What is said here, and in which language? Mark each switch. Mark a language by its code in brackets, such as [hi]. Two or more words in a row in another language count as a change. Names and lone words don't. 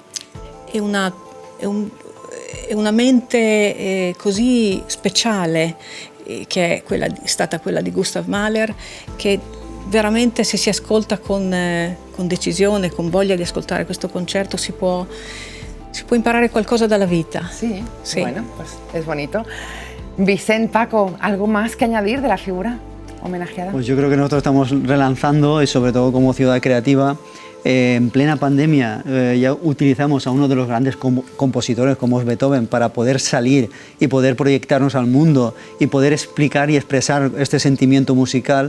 [it] mente così speciale, che è stata quella di Gustav Mahler, che veramente, se si ascolta con decisione, con voglia di ascoltare questo concerto, si può imparare qualcosa dalla vita. [es] Sí. Bueno, pues es bonito. Vicent, Paco, ¿algo más que añadir de la figura homenajeada? Pues yo creo que nosotros estamos relanzando, y sobre todo como ciudad creativa, en plena pandemia ya utilizamos a uno de los grandes compositores como es Beethoven para poder salir y poder proyectarnos al mundo y poder explicar y expresar este sentimiento musical.